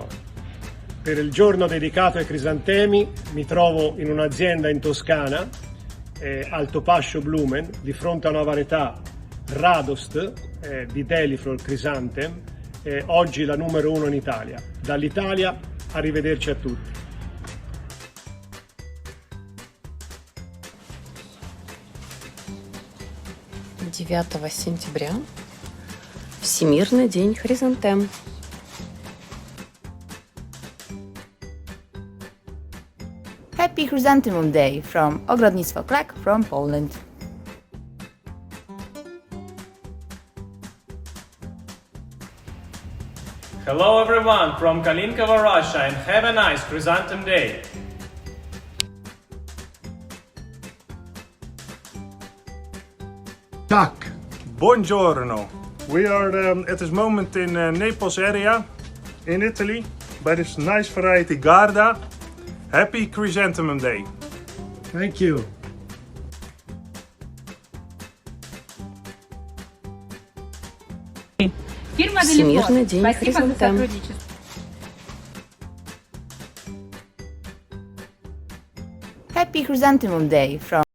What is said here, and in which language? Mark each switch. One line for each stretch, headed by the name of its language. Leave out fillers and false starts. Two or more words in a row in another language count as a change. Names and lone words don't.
Italian: Per il giorno dedicato ai crisantemi mi trovo in un'azienda in Toscana, Altopascio Blumen, di fronte a una varietà Radost di Deliflor Chrysanten, oggi la numero 1 in Italia. Dall'Italia, arrivederci a tutti.
Russian: Сентября Всемирный день хризантем.
English: Happy Chrysanthemum Day from Ogrodnictwo Krak from Poland. Hello everyone from Kalinkova, Russia, and have a nice Chrysanthemum Day.
Polish: Tak.
Italian: Buongiorno.
English: We are at this moment in Naples area in Italy by this nice variety Garda. Happy Chrysanthemum Day. Thank you.
Russian: Всемирный день хризантем.
English: Happy Chrysanthemum Day from